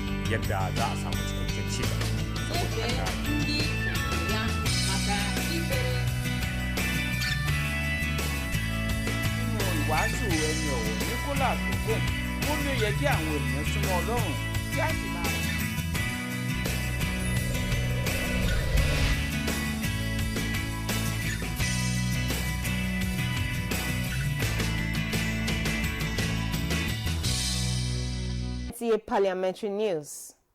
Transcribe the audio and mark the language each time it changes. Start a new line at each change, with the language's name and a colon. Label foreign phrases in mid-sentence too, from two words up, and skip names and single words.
Hausa: yadda za a samu cikakken ci gaba.
Yoruba: Ìwàásù ẹni ọ̀wọ̀ Nicholas Ogun ó ní ó yẹ kí àwọn ènìyàn súnmọ́ Ọlọ́run kí á sì máa.
English: Parliamentary news.